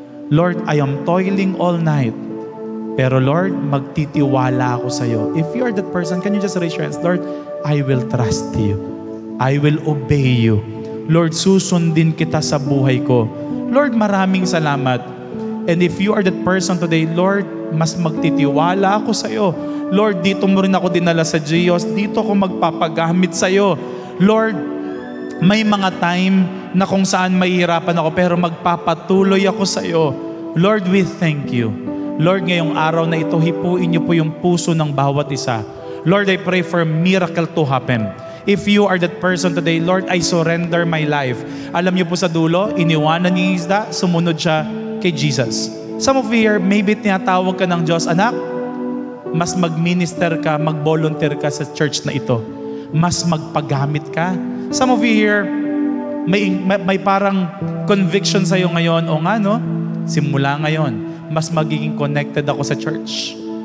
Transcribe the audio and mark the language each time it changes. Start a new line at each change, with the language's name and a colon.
English: Lord, I am toiling all night.
Filipino: Pero Lord, magtitiwala ako sa iyo.
English: If you are that person, can you just raise your hands? Lord, I will trust you. I will obey you.
Filipino: Lord, susundin kita sa buhay ko. Lord, maraming salamat.
English: And if you are that person today, Lord,
Filipino: mas magtitiwala ako sa iyo. Lord, dito mo rin ako dinala sa Diyos. Dito ako magpapagamit sa iyo. Lord, may mga time na kung saan mahihirapan ako, pero magpapatuloy ako sa iyo. Lord,
English: we thank you.
Filipino: Lord, ngayong araw na ito, hipuin niyo po yung puso ng bawat isa.
English: Lord, I pray for a miracle to happen. If you are that person today, Lord, I surrender my life.
Filipino: Alam niyo po sa dulo, iniwanan niya yung isda, sumunod siya kay Jesus.
English: Some of you here,
Filipino: maybe tinatawag ka ng Diyos, anak, mas mag-minister ka, mag-volunteer ka sa church na ito. Mas magpagamit ka.
English: Some of you here,
Filipino: may parang conviction sa'yo ngayon, o nga no, simula ngayon, mas magiging connected ako sa church.